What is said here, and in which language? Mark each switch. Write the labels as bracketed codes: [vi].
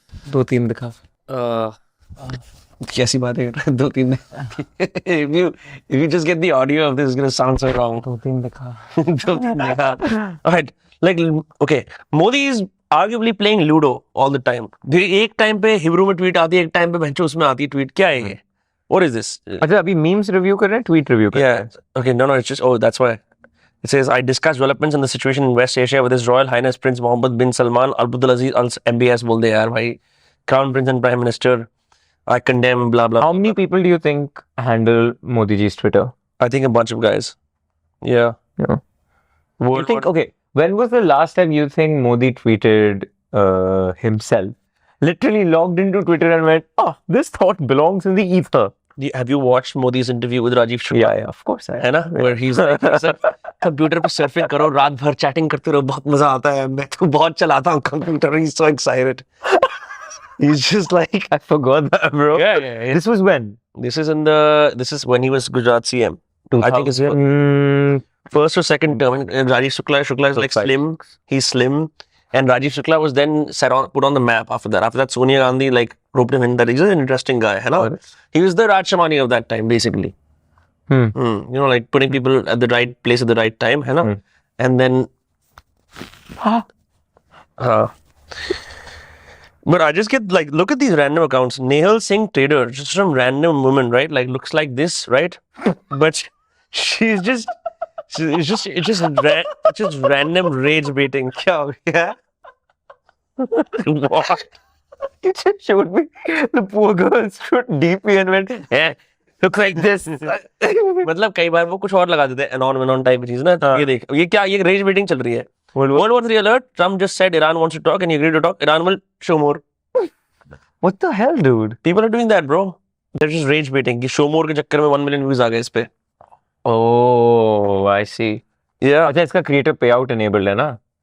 [hi] 2-3 दिखा. कैसी बातें कर रहे हैं? [en] 2-3 if you just get the audio of this, it's gonna sound so wrong. [hi] 2-3 दिखा. 2-3 देखा. [en] All right, like okay, Modi is arguably playing Ludo all the time. [hi] एक टाइम पे हिब्रू में ट्वीट आती है, एक टाइम पे भैंचो उसमें आती है ट्वीट. क्या है ये? [en] What is this? [hi] अच्छा अभी मीम्स रिव्यू कर रहे हैं, ट्वीट रिव्यू कर रहे हैं. [en] Yeah. Okay. No. It's just. Oh, that's why. It says I discussed developments in the situation in West Asia with His Royal Highness Prince Mohammed bin Salman Al Abdulaziz Al MBS. बोल दे यार भाई. Crown Prince and Prime Minister. I condemn. Blah blah. How many people do you think handle Modi ji's Twitter? I think a bunch of guys. Yeah. Yeah. You World think, War- okay, when was the last time you think Modi tweeted himself? Literally logged into Twitter and went, oh, this thought belongs in the ether. Have you watched Modi's interview with Rajiv Shukla? Yeah, of course I [hi] है ना? [en] Where he's like, [hi] computer पे surfing करो, रात भर chatting करते रहो, बहुत मजा आता है. मैं तो बहुत चलाता हूँ computer. [en] He's so excited. He's just like, I forgot that, bro. yeah. This was when? This is when he was Gujarat CM. I think it's first or second term. And Rajiv Shukla is like slim. He's slim. And Rajiv Shukla was then put on the map after that. After that, Sonia Gandhi like roped him in that he's an interesting guy. Hello? He was the Raj Shamani of that time, basically. You know, like putting people at the right place at the right time. Hello? And then... But I just get like, look at these random accounts. Nehal Singh Trader, just some random woman, right? Like looks like this, right? But she's just... It's just random rage baiting. [hi] क्या हो गया? [en] What? You just showed me the poor girl stood DP and went, Yeah, look like this. [hi] मतलब कई बार वो कुछ और लगा देते हैं anon type चीज ना. ये देख, ये क्या, ये rage baiting चल रही है. [en] World War III alert. Trump just said Iran wants to talk and he agreed to talk. Iran will show more. what the hell, dude? People are doing that, bro. They're just rage baiting. [hi] कि show more के चक्कर में 1 million views आ गए इस पे. [en] Oh, I see. Yeah. [hi] अच्छा इसका creator payout enabled है ना?